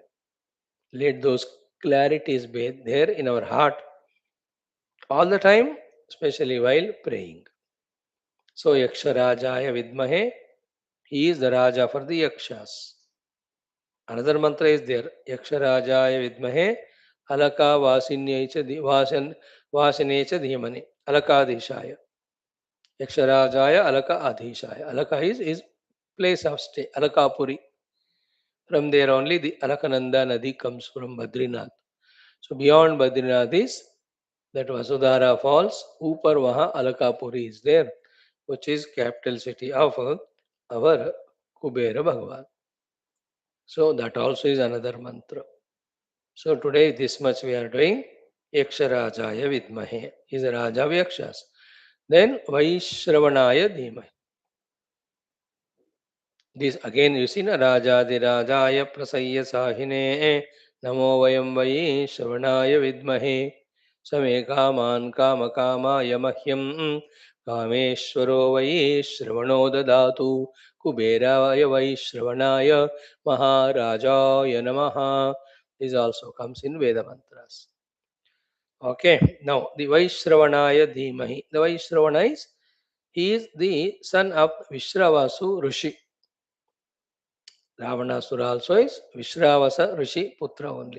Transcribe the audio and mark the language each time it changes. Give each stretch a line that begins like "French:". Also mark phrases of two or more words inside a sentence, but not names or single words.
English: Let those clarities be there in our heart all the time, especially while praying. So
Sanskrit: यक्षराजाय विद्महे,
English: he is the Raja for the Yakshas. Another mantra is there.
Sanskrit: यक्षराजाय विद्महे अलक वासिन्येच वासिनेच धीमनि. अलकादिशाय. यक्षराजाय अलक अधिशाय.
English: Alaka is his place of stay. Alakapuri. From there only the Alakananda Nadi comes from Badrinath. So beyond Badrinath is that Vasudhara Falls.
Hindi: ऊपर वहाँ
English: Alakapuri is there, which is capital city of our Kubera Bhagavan. So that also is another mantra. So today this much we are doing.
Sanskrit: यक्षराजाय विद्महे
English: is a Raja of Yakshas.
Sanskrit: Then वैश्रवणाय धीमहि.
English: This again you see na
Sanskrit: राजाधिराजाय प्रसय्य सहिने नमो वयं वैश्रवणाय विद्महे समे कमन् काम काम यमह्यम् कामेश्वरो वैश्रवणो ददातु कुबेराय वैश्रवणाय महाराजाय नमः.
English: This also comes in Veda mantras. Okay, now the
Sanskrit: वैश्रवणाय धीमहि.
English: The Vaishravana is, he is the son of Vishravasu Rishi. Ravanasura also is Vishravasa Rishi Putra only.